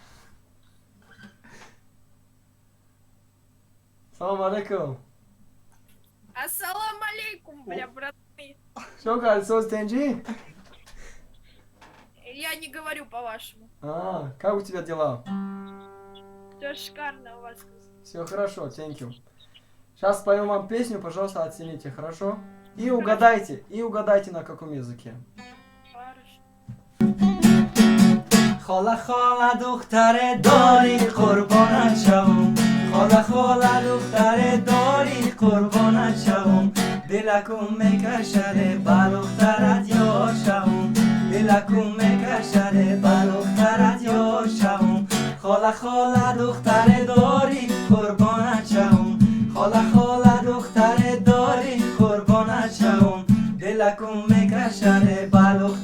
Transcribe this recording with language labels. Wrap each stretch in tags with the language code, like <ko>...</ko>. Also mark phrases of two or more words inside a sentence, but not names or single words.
<ar>سلام عليكم. السلام عليكم,</ar> <ru>бля, братаны. Что, кольцо стенджи? Я не говорю по-вашему. Как у тебя дела? Все шикарно у вас. Все хорошо,</ru> <en>thank you.</en> <ru>Сейчас споем вам песню, пожалуйста, оцените, хорошо? И угадайте на каком языке. Хорошо.</ru> <fa>خاله خاله دختر داری قربانت شوم خاله خاله دختر داری قربانت شوم دلکم میکشد بلوخترت یا شوم دلکم میکشد بلوخترت یا شوم خاله خاله دختر داری قربانت شوم خاله خاله دختر داری قربانت شوم دلکم میکشد</fa>